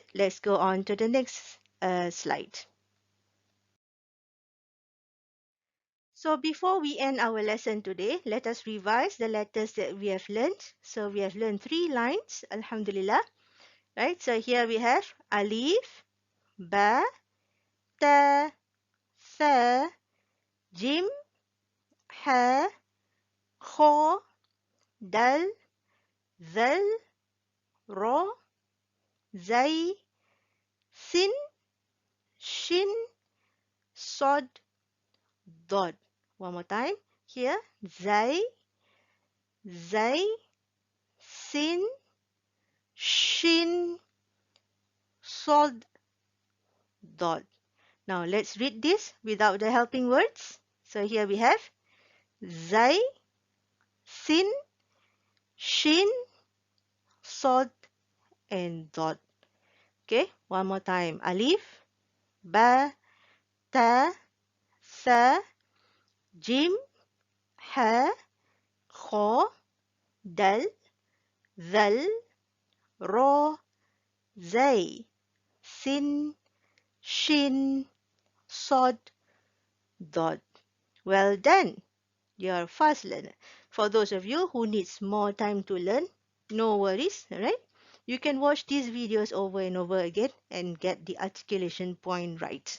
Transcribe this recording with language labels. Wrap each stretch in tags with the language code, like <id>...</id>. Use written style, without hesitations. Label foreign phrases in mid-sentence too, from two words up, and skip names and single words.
<en>Let's go on to the next slide. So before we end our lesson today, let us revise the letters that we have learned. So we have learned 3 lines, Alhamdulillah. Right, so here we have</en> <ar>alif, ba, ta, tha, jim, ha, kho, dal, zal, ro, zay, sin, shin, sod, dod.</ar> <en>One more time.</en> <ar>Here, zay, zay, sin, shin, sod, dod.</ar> <en>Now let's read this without the helping words. So here we have</en> <ar>zay, sin, shin, sod,</ar> <en>and dot. Okay, one more time.</en> <ar>Alif, ba, ta, tha, jim, ha, kho, dal, zal, ro, zay, sin, shin, sod, dot.</ar> <en>Well done. You're a fast learner. For those of you who needs more time to learn, no worries, right? You can watch these videos over and over again and get the articulation point right.</en>